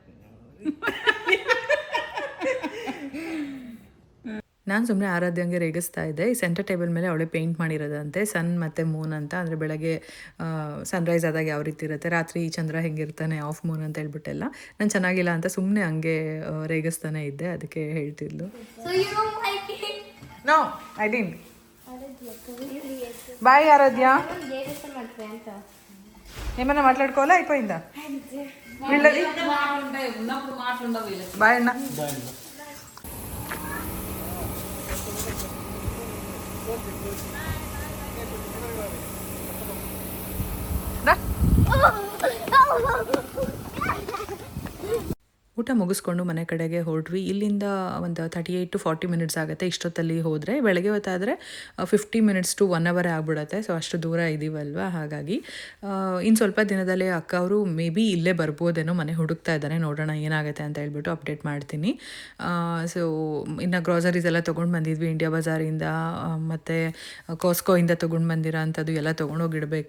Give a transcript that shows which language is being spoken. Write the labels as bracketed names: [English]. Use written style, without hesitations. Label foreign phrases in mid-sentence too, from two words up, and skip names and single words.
[Kannada] ನಾನು ಸುಮ್ಮನೆ ಆರಾಧ್ಯಂಗೆ ರೇಗಿಸ್ತಾ ಇದ್ದೆ. ಈ [English] center table [Kannada] ಮೇಲೆ ಅವಳೇ ಪೇಂಟ್ ಮಾಡಿರೋದಂತೆ, ಸನ್ ಮತ್ತು ಮೂನ್ ಅಂತ. ಅಂದರೆ ಬೆಳಗ್ಗೆ ಸನ್ರೈಸ್ ಆದಾಗ ಯಾವ ರೀತಿ ಇರುತ್ತೆ, ರಾತ್ರಿ ಚಂದ್ರ ಹೆಂಗಿರ್ತಾನೆ, [English] half moon [Kannada] ಅಂತ ಹೇಳ್ಬಿಟ್ಟೆಲ್ಲ. ನಾನು ಚೆನ್ನಾಗಿಲ್ಲ ಅಂತ ಸುಮ್ಮನೆ ಹಂಗೆ ರೇಗಿಸ್ತಾನೆ ಇದ್ದೆ, ಅದಕ್ಕೆ ಹೇಳ್ತಿದ್ಲು. [English] no, I didn't. [Telugu] బాయ్ ఆరాధ్య, ఏమన్నా మాట్లాడుకోవాలా? అయిపోయిందా? వీళ్ళది బాయ్ అన్న. [Kannada] ಊಟ ಮುಗಿಸ್ಕೊಂಡು ಮನೆ ಕಡೆಗೆ ಹೊರಟ್ವಿ. ಇಲ್ಲಿಂದ ಒಂದು [English] 38 to 40 minutes [Kannada] ಆಗುತ್ತೆ. ಇಷ್ಟೊತ್ತಲ್ಲಿ ಹೋದರೆ ಬೆಳಗ್ಗೆ ಹೊತ್ತಾದರೆ [English] 50 minutes to 1 hour [Kannada] ಆಗಿಬಿಡುತ್ತೆ. ಸೊ ಅಷ್ಟು ದೂರ ಇದ್ದೀವಲ್ವ, ಹಾಗಾಗಿ ಇನ್ನು ಸ್ವಲ್ಪ ದಿನದಲ್ಲೇ ಅಕ್ಕ ಅವರು [English] may be [Kannada] ಇಲ್ಲೇ ಬರ್ಬೋದೇನೋ, ಮನೆ ಹುಡುಕ್ತಾ ಇದ್ದಾರೆ. ನೋಡೋಣ ಏನಾಗುತ್ತೆ ಅಂತ ಹೇಳ್ಬಿಟ್ಟು ಅಪ್ಡೇಟ್ ಮಾಡ್ತೀನಿ. ಸೊ ಇನ್ನು ಗ್ರಾಸರೀಸ್ ಎಲ್ಲ ತೊಗೊಂಡು ಬಂದಿದ್ವಿ ಇಂಡಿಯಾ ಬಜಾರಿಂದ, ಮತ್ತು ಕಾಸ್ಕೋಯಿಂದ ತೊಗೊಂಡು ಬಂದಿರೋ ಅಂಥದ್ದು ಎಲ್ಲ ತೊಗೊಂಡೋಗಿಡಬೇಕು.